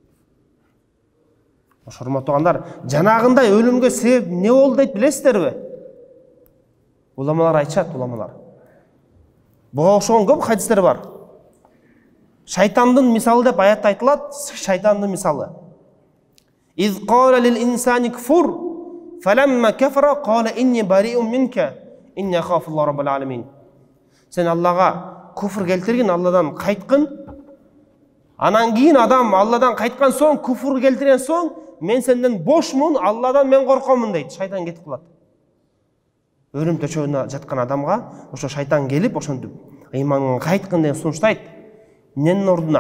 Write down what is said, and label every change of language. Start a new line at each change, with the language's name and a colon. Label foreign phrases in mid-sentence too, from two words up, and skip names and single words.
Kyrgyz: Ошо урматтуугандар, жанагындай өлүмгө себеп эмне болду дейт билесиздерби? Уламалар айтышат, уламалар. Буга окшогон көп хадистер бар. Шайтандын мисалы деп аятта айтылат, шайтандын мисалы.
Arabic: Из قال للإنسان اكفر فلما كفر قال إني بريء منك إني أخاف الله رب العالمين.
Kyrgyz: Сен Аллага күфүр келтиргин, Алладан кайткын. Анан кийин адам Алладан кайткан соң, күфүр келтирген соң, мен сенден бошмун, Алладан мен коркомун дейт. Шайтан кетип калат. Өлүм төшөгүнө жаткан адамга ошо шайтан келип, ошентип ыйманын кайткын деген сунуштайт. Эмненин ордуна?